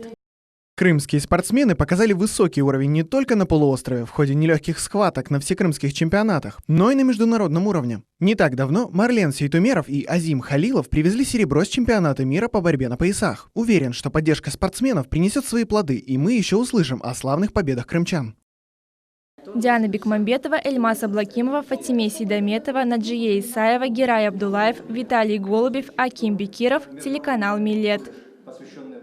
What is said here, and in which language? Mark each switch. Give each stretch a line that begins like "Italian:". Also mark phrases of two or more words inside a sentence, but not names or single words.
Russian: Крымские спортсмены показали высокий уровень не только на полуострове в ходе нелегких схваток на всекрымских чемпионатах, но и на международном уровне. Не так давно Марлен Сейтумеров и Азим Халилов привезли серебро с чемпионата мира по борьбе на поясах. Уверен, что поддержка спортсменов принесет свои плоды, и мы еще услышим о славных победах крымчан. Диана Бекмамбетова, Эльмас Аблакимова, Фатиме Сейдаметова, Наджия Исаева, Герай Абдулаев, Виталий Голубев, Аким Бекиров, телеканал Милет.